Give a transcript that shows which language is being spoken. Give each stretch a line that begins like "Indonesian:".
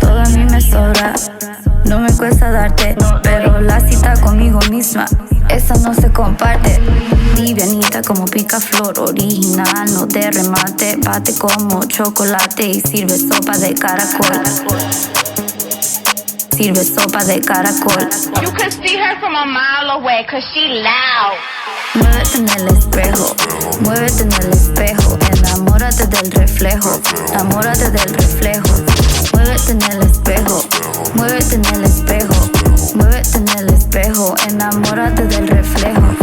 Spanish: Todo a mí me sobra, no me cuesta darte, pero la cita conmigo misma, esa no se comparte. Livianita como picaflor, original, no de remate. Bate como chocolate y sirve sopa de caracol. Sirve sopa de caracol.
English: You could see her from a mile away, cause she loud.
Spanish: Muévete en el espejo, muévete en el espejo. Enamórate del reflejo, enamórate del reflejo. Muévete en el espejo, muévete en el espejo. Muévete en el espejo, enamórate del reflejo.